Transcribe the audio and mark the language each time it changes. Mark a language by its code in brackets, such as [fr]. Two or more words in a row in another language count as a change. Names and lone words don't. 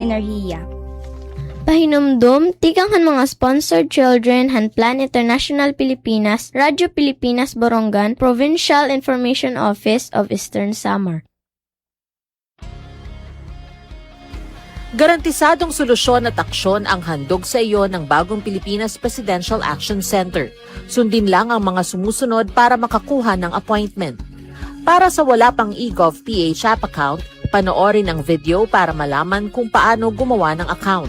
[tl] enerhiya. [war] Pahinumdum, tikanghan mga sponsored children, Hanplan International Pilipinas, Radyo Pilipinas Borongan, Provincial Information Office of Eastern Samar. [tl] Garantisadong solusyon at aksyon ang handog sa iyo ng Bagong Pilipinas Presidential Action Center. Sundin lang ang mga sumusunod para makakuha ng appointment. Para sa wala pang eGov.ph [en] app account, [tl] panoorin ang video para malaman kung paano gumawa ng account.